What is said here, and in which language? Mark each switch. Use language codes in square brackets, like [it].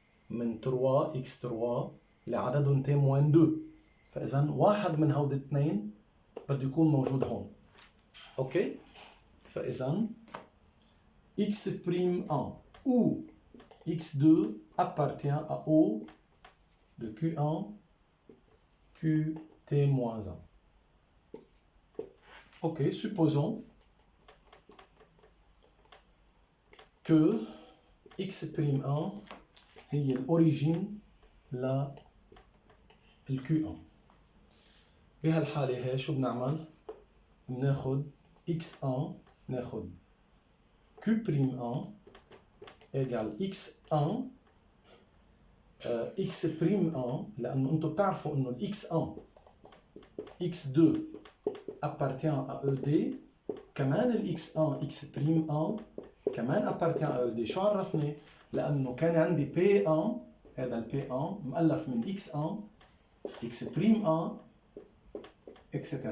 [ar] من 3 x3 اللي عددهم T-2 فاذا واحد من هودي الاثنين بده يكون موجود هون اوكي فاذا [fr] x'1 ou x2 appartient à O de Q1 Qt-1. Ok, supposons que x'1 [ar] هي الأوريجين لل [fr] Q1. [ar] بهالحالة هي شو بنعمل؟ بناخد x1 ناخد Q'1 égale x1 x'1 لأنه أنتم بتعرفوا إنه ال x1 x2 [fr] appartient à ED [ar] كمان ال x1 x'1 كمان appartient à ED شو عرفني؟ لأنه كان عندي P1 هذا ال P1 مؤلف من x1 x'1 etc.